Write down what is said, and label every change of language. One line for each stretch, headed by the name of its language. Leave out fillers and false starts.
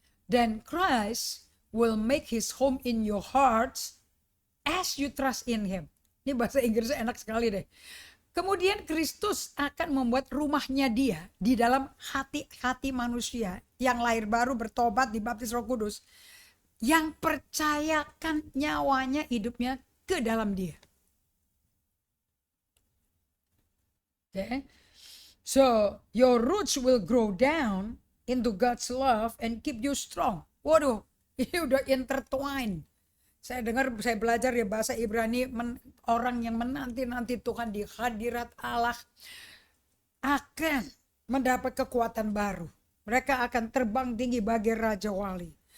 English: Then Christ will make his home in your hearts as you trust in him.
Indonesian: Ini bahasa Inggrisnya enak sekali deh. Kemudian Kristus akan membuat rumahnya dia di dalam hati-hati manusia yang lahir baru, bertobat, dibaptis Roh Kudus, yang percayakan nyawanya, hidupnya ke dalam dia.
English: Okay. So your roots will grow down into God's love and keep you strong.
Indonesian: Waduh, ini udah intertwined. Saya dengar, saya belajar ya bahasa Ibrani, orang yang menanti-nanti Tuhan di hadirat Allah akan mendapat kekuatan baru. Mereka akan terbang tinggi bagai Raja Wali.